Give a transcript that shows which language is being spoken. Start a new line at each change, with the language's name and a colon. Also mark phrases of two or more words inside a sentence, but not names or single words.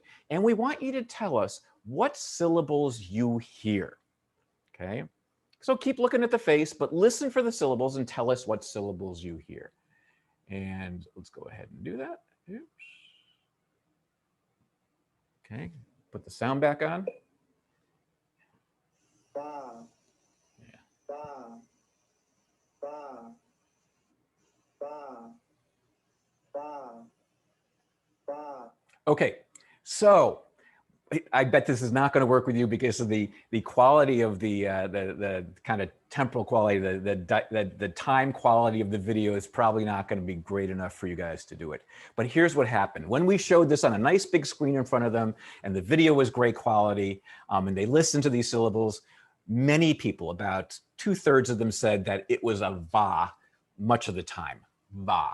English: And we want you to tell us what syllables you hear, okay? So keep looking at the face, but listen for the syllables and tell us what syllables you hear. And let's go ahead and do that. Oops. Okay, put the sound back on. Ba. Yeah. Ba. Ba. Ba. Ba. Ba. Okay, so I bet this is not going to work with you because of the quality of the kind of temporal quality, the time quality of the video is probably not going to be great enough for you guys to do it. But here's what happened. When we showed this on a nice big screen in front of them and the video was great quality and they listened to these syllables, many people, about 2/3 of them said that it was a va much of the time, va.